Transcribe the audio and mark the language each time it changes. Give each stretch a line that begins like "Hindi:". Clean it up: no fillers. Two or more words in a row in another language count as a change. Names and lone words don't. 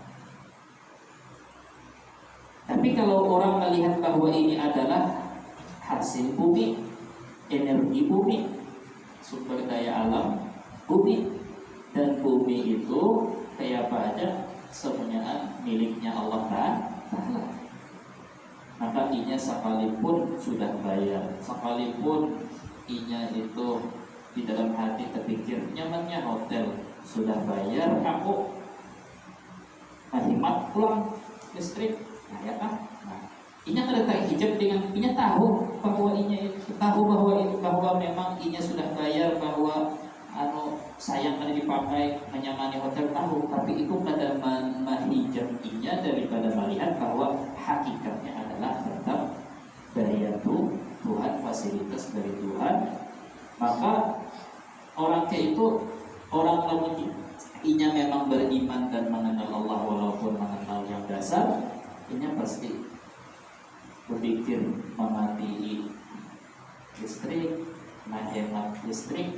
Banjar: Tapi kalau orang melihat bahwa ini adalah hasil bumi, energi bumi, sumber daya alam bumi, dan bumi itu kayak apa aja semuanya miliknya Allah Ta'ala. Maka inya sekalipun sudah bayar, sekalipun inya itu di dalam hati terpikir nyamannya hotel, sudah bayar aku hemat pulang listrik, nah ya kan? Nah, inya kada terhijab dengan inya tahu bahwa inya tahu bahwa memang inya sudah bayar, bahwa sayang kada dipakai menyamani hotel, tahu, tapi itu kada menghijab inya daripada melihat bahwa hakikatnya adalah tetap daya Tuhan, fasilitas dari Tuhan. Maka orang kayak itu, orang namun inya memang beriman dan mengenal Allah walaupun mengenal yang dasar, inya pasti berpikir memati listrik, menghemat listrik.